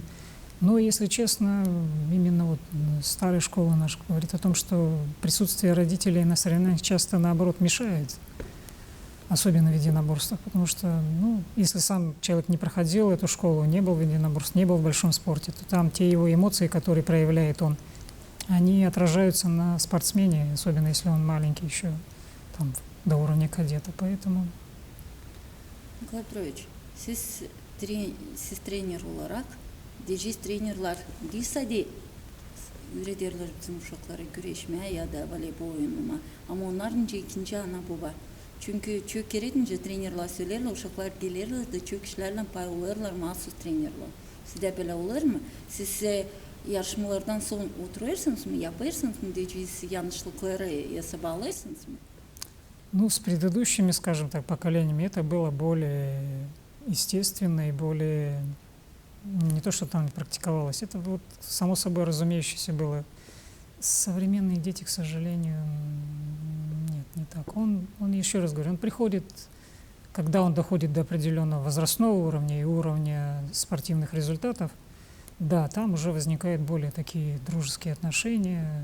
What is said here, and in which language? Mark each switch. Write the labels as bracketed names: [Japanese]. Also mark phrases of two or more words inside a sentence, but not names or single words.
[Russian] Но, если честно, именно вот старая школа наша говорит о том, что присутствие родителей на соревнованиях часто, наоборот, мешает, особенно в единоборствах, потому что, если сам человек не проходил эту школу, не был в единоборстве, не был в большом спорте, то там те его эмоции, которые проявляет он, они отражаются на спортсмене, особенно если он маленький еще, там, до уровня кадета, поэтому... [Gagauz] Николай Петрович, siz trener olarak diyeceğiz trainerlar lisede öğretirler bizim uşaklara güreşmeye ya da voleybol oynamaya. Ama onlar ikinci ana baba. Çünkü çok keretince trainerlar söylerler, uşaklar gelirler de çok işlerle pay olurlar, mahsus trainerlar. Sizde böyle olur mu? Siz yarışmalardan sonra oturuyorsunuz mu, yaparsınız mı diyeceğiz yanlışlıkları yasabalırsınız mı? [Russian] С предыдущими, скажем так, поколениями это было более естественно и более... Не то, что там практиковалось, это вот само собой разумеющееся было. Современные дети, к сожалению, нет, не так. Он еще раз говорю, он приходит когда он доходит до определенного возрастного уровня и уровня спортивных результатов, да, там уже возникают более такие дружеские отношения.